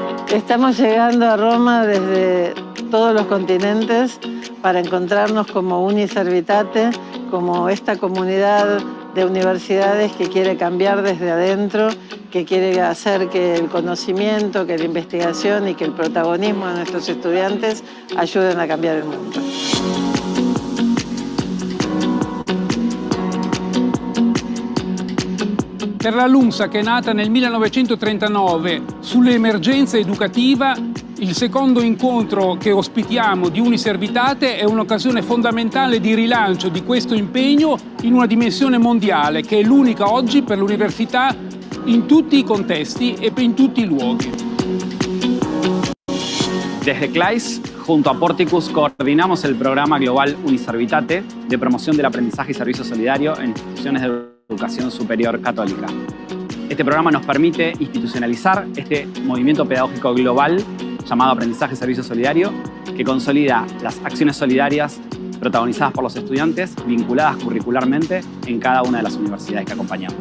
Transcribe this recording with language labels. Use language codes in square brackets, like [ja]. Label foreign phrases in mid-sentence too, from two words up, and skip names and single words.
[es] Estamos llegando a Roma desde todos los continentes para encontrarnos como UNISERVITATE, como esta comunidad de universidades que quiere cambiar desde adentro, que quiere hacer que el conocimiento, que la investigación y que el protagonismo de nuestros estudiantes ayuden a cambiar el mundo. [it] Per la LUMSA, che è nata nel 1939 sull'emergenza educativa, il secondo incontro che ospitiamo di UNISERVITATE è un'occasione fondamentale di rilancio di questo impegno in una dimensione mondiale, che è l'unica oggi per l'università in tutti i contesti e in tutti i luoghi. [es] Desde CLAIS, junto a Porticus, coordinamos el programa global UNISERVITATE de promoción del aprendizaje y servicio solidario en instituciones de educación superior católica. Este programa nos permite institucionalizar este movimiento pedagógico global llamado Aprendizaje y Servicio Solidario, que consolida las acciones solidarias protagonizadas por los estudiantes, vinculadas curricularmente en cada una de las universidades que acompañamos.